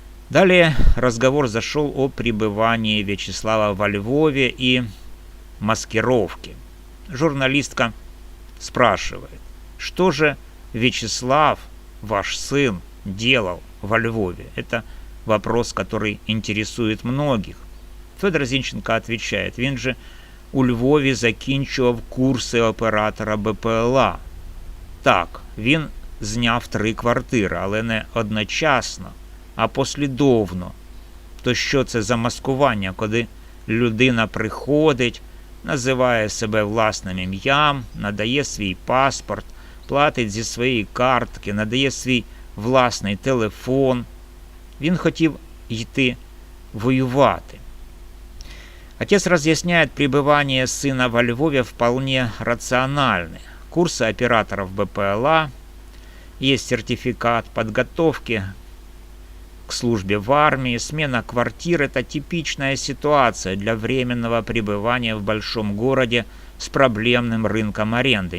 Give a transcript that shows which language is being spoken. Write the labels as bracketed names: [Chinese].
[Russian] Далее разговор зашел о пребывании Вячеслава во Львове и маскировке. Журналистка спрашивает: что же Вячеслав, ваш сын, делал во Львове? Это вопрос, который интересует многих. Федор Зинченко отвечает: [Ukrainian] він же у Львові закінчував курси оператора БПЛА. Так, він зняв 3 квартири, але не одночасно, а послідовно. То що це за маскування, коли людина приходить, називає себе власним ім'ям, надає свій паспорт, платить зі своєї картки, надає свій власний телефон. Він хотів йти воювати. [Russian] Отец разъясняет, пребывание сына во Львове вполне рациональны. Курсы операторов БПЛА, есть сертификат подготовки к службе в армии, смена квартир – это типичная ситуация для временного пребывания в большом городе с проблемным рынком аренды.